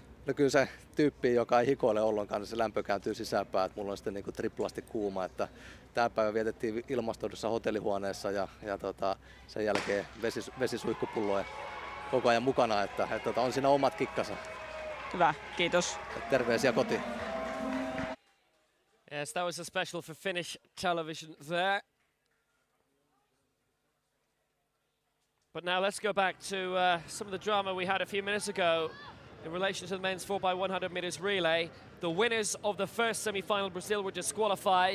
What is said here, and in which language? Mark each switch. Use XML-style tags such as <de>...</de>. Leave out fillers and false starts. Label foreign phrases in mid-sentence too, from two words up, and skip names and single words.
<fi>No kyllä se tyyppi, joka ei hikoile ollenkaan, niin se lämpö kääntyy sisäänpäin, että mulla on sitten niin kuin triplasti kuuma, että tämä päivä vietettiin ilmastoidussa hotellihuoneessa ja sen jälkeen vesisuihkupulloja koko ajan mukana, että on siinä omat kikkansa. Hyvä, kiitos. Terveisiä kotiin.</fi> <en>Yes, that was a special for Finnish television there. But now let's go back to some of the drama we had a few minutes ago in relation to the men's 4x100 meters relay. The winners of the first semi-final, Brazil, were disqualified.</en>